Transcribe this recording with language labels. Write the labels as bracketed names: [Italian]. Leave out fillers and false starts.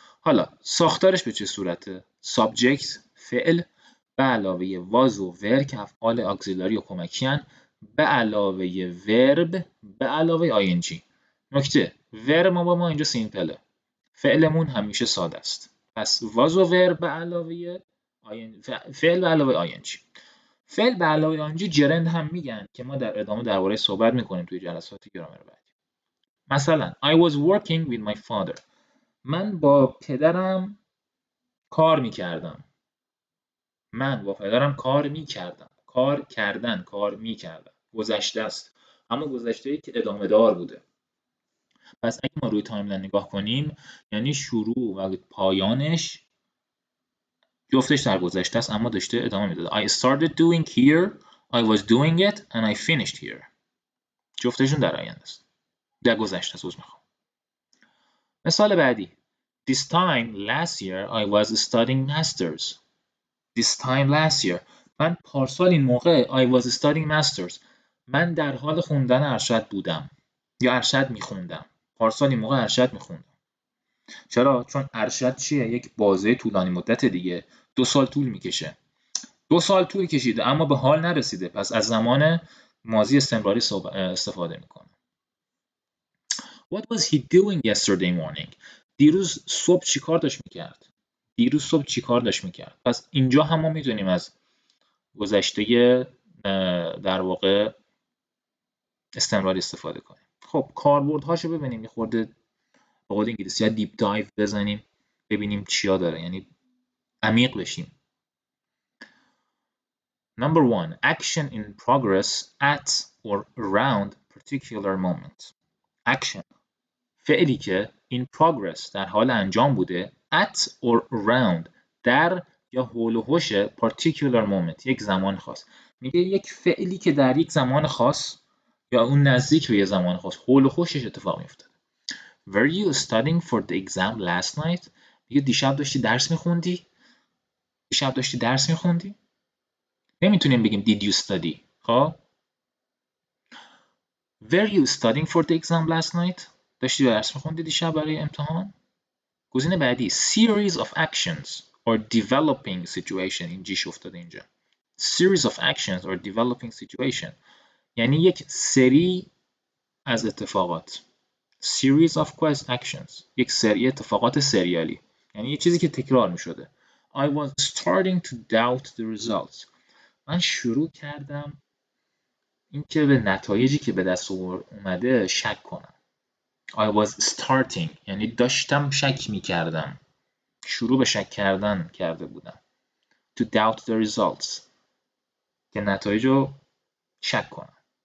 [Persian] حالا ساختارش به چه صورته؟ subject فعل به علاوه was و were که افعال اگزیلاری و کمکی هن، به علاوه verb به علاوه ing. نکته verb ما اینجا سیمپله، فعلمون همیشه ساده است. پس was و were به علاوه فعل به علاوه ing. فعل به علاوه ing جرند هم میگن که ما در ادامه درباره صحبت میکنیم توی جلسات گرامر بعدی. [English] مثلا I was working with my father. [Persian] من با پدرم کار میکردم. من با پدرم کار میکردم. کار کردن، کار میکردم. گذشته است. اما گذشته‌ای که ادامه دار بوده. پس اگه ما روی تایملاین نگاه کنیم یعنی شروع و پایانش جفتش در گذشته است اما داشته ادامه میداده. I started doing here, I was doing it and I finished here. جفتشون در آینده است. در گذشته است. مثال بعدی. [English] This time last year I was studying masters. This time last year. [Persian] من پارسال این موقع I was studying masters. من در حال خوندن ارشد بودم یا ارشد میخوندم. پارسال این موقع ارشد میخوندم. چرا؟ چون ارشد چیه؟ یک بازه طولانی مدت دیگه. 2 سال طول میکشه. 2 سال طول کشیده اما به حال نرسیده. پس از زمان ماضی استمراری استفاده میکنه. [English] What was he doing yesterday morning? دیروز صبح چی کار داشت میکرد؟ [Persian] دیروز صبح چی کار داشت میکرد. پس اینجا هم ما میتونیم از گذشته در واقع استمراری استفاده کنیم. خب کاربردهاشو ببینیم، یه خورده به قول انگلیسی ها دیپ دایو بزنیم ببینیم چیا داره، یعنی عمیق بشیم. [English] Number 1. Action in progress at or around particular moment. Action. [Persian] فعلی که in progress در حال انجام بوده at or around در یا حول و حوش particular moment یک زمان خاص. میگه یک فعلی که در یک زمان خاص یا اون نزدیک به یک زمان خاص حول و حوشش اتفاق میفته. [English] Were you studying for the exam last night? [Persian] میگه دیشب داشتی درس میخوندی؟ دیشب داشتی درس میخوندی؟ نمیتونیم بگیم did you study. [English] خب Were you studying for the exam last night? [Persian] داشتی درس میخوندی دیشب برای امتحان؟ گزینه بعدی series of actions or developing situation. این جیش افتاده اینجا. [English] series of actions or developing situation یعنی یک سری از اتفاقات. [Persian] series of actions یک سری اتفاقات سریالی، یعنی یه چیزی که تکرار میشده. [English] I was starting to doubt the results. [Persian] من شروع کردم اینکه به نتایجی که به دست اومده شک کنم. I was starting یعنی داشتم شک میکردم، شروع به شک کردن کرده بودم. To doubt the results که نتایج رو شک کنم.